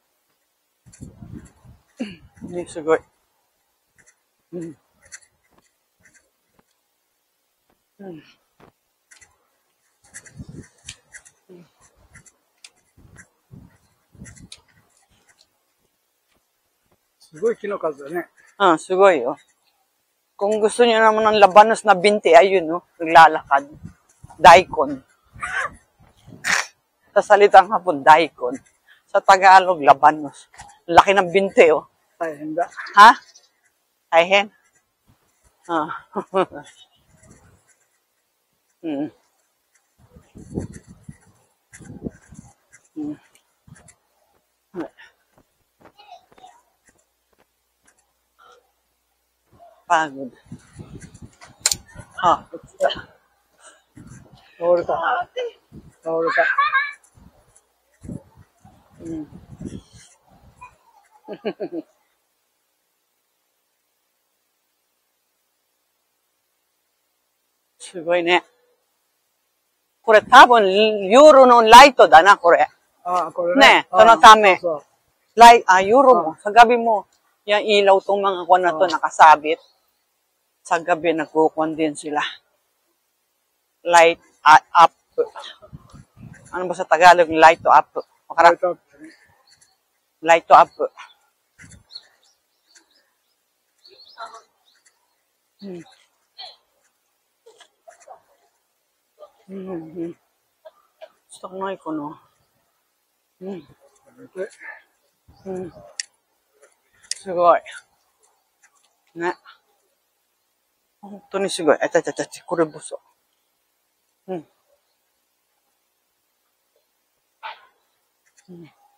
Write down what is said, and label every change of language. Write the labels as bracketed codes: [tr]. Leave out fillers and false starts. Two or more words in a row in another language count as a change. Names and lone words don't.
[ja] ね、すごい。うん。うん。すごい木の数だね。うん、すごいよ。 [tl] Kung gusto niyo naman ng labanos na binti, ayun, no? Naglalakad. Daikon. Sa salitang hapon, daikon. Sa Tagalog, labanos. Laki ng binti, oh. [ja] 大変だ。 Ha? Ayhen? Ah. Mm. Mm. [tl] Pagod. Ah. [ja] 倒れた。倒れた。うん。すごいね。これ多分、夜のライトだな、これ。ああ、これね。ね、そのため。そう [tl] Euro mo. Sa gabi mo, yung ilaw tong mga kwan na to nakasabit. Sa gabi, nagkukuhan din sila. [en] Light up. [tl] Ano ba sa Tagalog? [en] Light to up. Light up. Light to up. Hmm. Hmm. [tl] Gusto ko nga iko, no? Hmm. [ja] Hmm. すごい。ね。本当にすごい。これボソ。うん。うん。